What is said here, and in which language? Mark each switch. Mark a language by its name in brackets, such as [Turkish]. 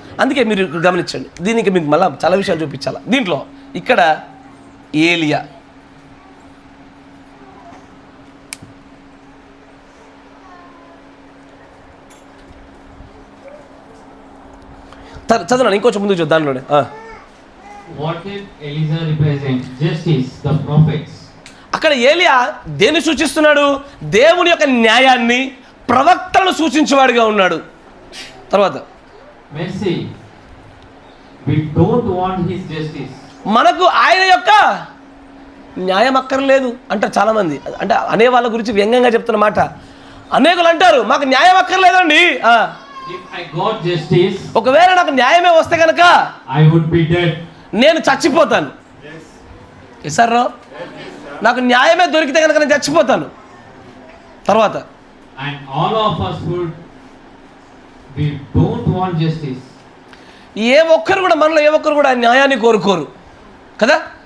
[Telugu] అందుకే మీరు గమనించండి. దీనికి మీకు మళ్ళీ చాలా విషయాలు చూపించాలి. దీంట్లో ఇక్కడ ఏలియా, చదవండి ఇంకొంచెం ముందుకు చూద్దాం. దానిలోనే [English] What did Elijah represent? Justice, the prophets. [Telugu] అక్కడ అక్కడ ఏలియా దేన్ని సూచిస్తున్నాడు? దేవుని యొక్క న్యాయాన్ని, ప్రవక్తలను సూచించేవాడిగా ఉన్నాడు. తర్వాత [English] mercy, we don't want his justice. [Telugu] మనకు ఆయన యొక్క న్యాయం అక్కర్లేదు అంటారు చాలామంది. అంటే అనే వాళ్ళ గురించి వ్యంగ్యంగా చెప్తున్న మాట. అనేకులు అంటారు మాకు న్యాయం అక్కర్లేదండి. [English] If I got justice, [Telugu] ఒకవేళ నాకు న్యాయమే వస్తే కనుక [English] I would be dead. [Telugu] నేను చచ్చిపోతాను. సార్ నాకు న్యాయమే దొరికితే కనుక నేను చచ్చిపోతాను. తర్వాత [English] And all of us we don't want justice. [Telugu] ఏ ఒక్కరు కూడా మనలో ఏ ఒక్కరు కూడా న్యాయాన్ని కోరుకోరు కదా.